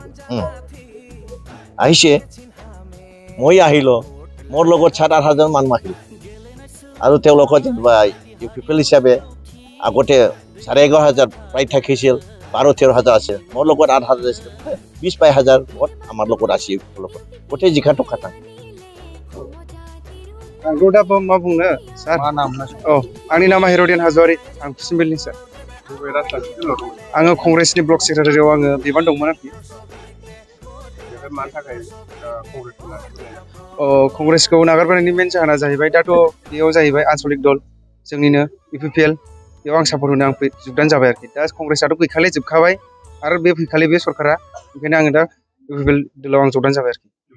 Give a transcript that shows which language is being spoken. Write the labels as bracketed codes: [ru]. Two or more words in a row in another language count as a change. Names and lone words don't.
[as] আহিছে মই আহিলোঁ মোৰ লগত 7-8 হাজাৰ মানুহ আহিল আৰু তেওঁলোকৰ UPPL হিচাপে আগতে 11,500 প্ৰায় থাকিছিল 12-13 হাজাৰ আছে মোৰ লগত 8 হাজাৰ আছিল 20-22 হাজাৰ আমাৰ লগত আছে গোটেই যিখানটো খাটা [brx] आंखौ दा मा बुंनो सार आंनि नामा हेर'डियान हाज'वारि आं फुसिमबिलनि सार आङो कंग्रेसनि [en] block secretary [brx] आङो बिबान दंमोन आरोखि कंग्रेसखौ नागारबोनायनि मेन जाहोना जाहैबाय दाथ' बेयाव जाहैबाय आनसलिक दल जोंनिनो UPPL बेयाव आं सापर्ट होनो आं जोगदान जाबाय आरोखि दा कंग्रेसआथ' गैखालि जोबखाबाय आरो बे फैखालि बे सरकारा ओंखायनो आङो दा UPPL दलाव आं जोगदान जाबाय आरोखि